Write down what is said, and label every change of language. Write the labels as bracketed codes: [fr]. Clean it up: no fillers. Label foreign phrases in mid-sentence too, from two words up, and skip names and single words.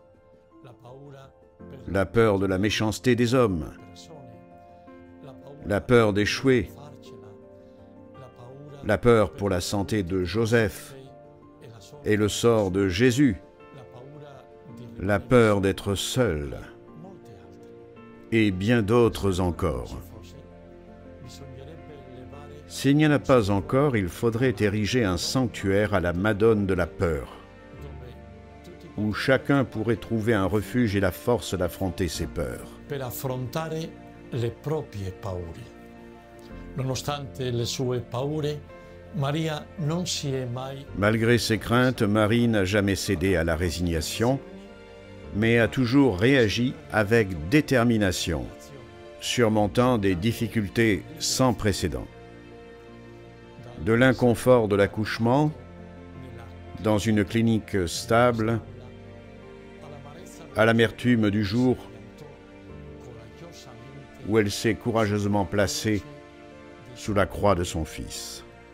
[fr] la peur de la méchanceté des hommes, la peur d'échouer, la peur pour la santé de Joseph et le sort de Jésus, la peur d'être seule, et bien d'autres encore. S'il n'y en a pas encore, il faudrait ériger un sanctuaire à la Madone de la peur, où chacun pourrait trouver un refuge et la force d'affronter ses peurs. [it] Le proprie paure. Nonostante le sue paure, Maria non si è mai... [fr] Malgré ses craintes, Marie n'a jamais cédé à la résignation, mais a toujours réagi avec détermination, surmontant des difficultés sans précédent. De l'inconfort de l'accouchement, dans une clinique stable, à l'amertume du jour où elle s'est courageusement placée sous la croix de son Fils.